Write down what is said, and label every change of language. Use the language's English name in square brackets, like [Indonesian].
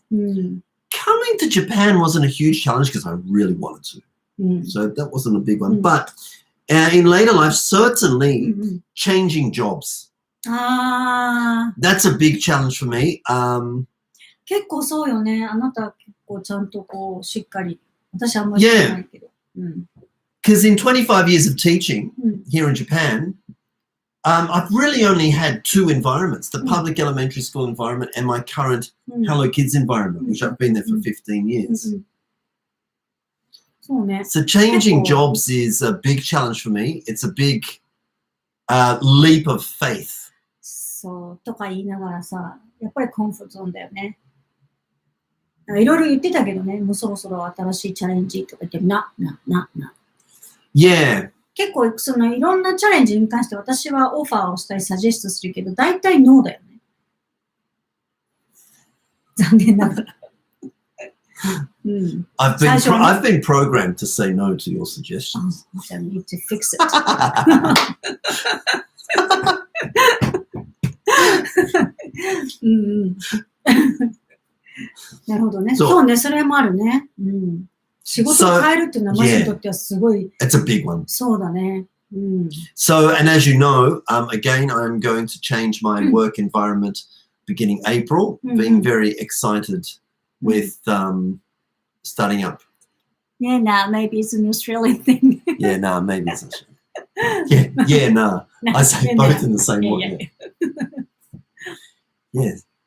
[English] Coming to Japan wasn't a huge challenge because I really wanted to. So that wasn't a big one. But in later life, certainly changing jobs. That's a big challenge for me. [Japanese] 結構そうよね。あなた結構ちゃんとこうしっかり。私あんまり知らないけど。 [English] Because in 25 years of teaching here in Japan, I've really only had 2 environments, the public elementary school environment and my current Hello Kids environment, which I've been there for 15 years. [Japanese] そうね。 [English] So changing [Japanese] 結構 [English] jobs is a big challenge for me. It's a big leap of faith. [Japanese] そうとか言いながらさ、やっぱりコンフォートゾーンだよね。いろいろ言ってたけどね、もうそろそろ新しいチャレンジとか言ってな。 [English] Yeah. [Japanese] 結構そのいろんなチャレンジに関して私はオファーをしたりサジェストするけど、大体ノーだよね。残念ながら。うん、 [English] I've [Japanese] 最初はね [English] I've been programmed to say no to your suggestions. I need to fix it. [Japanese] うんうんなるほどね。そうね、それもあるね。うん、仕事を変えるっていうのはマシにとってはすごい。 [English] It's a big one. [Japanese] そうだね。うん、 [English] So, and as you know, again, I'm going to change my work environment beginning April. Being very excited with starting up. Yeah, nah, maybe it's an Australian thing. Yeah, nah, maybe it's Australian. Yeah, nah. I say both in the same way. Yes.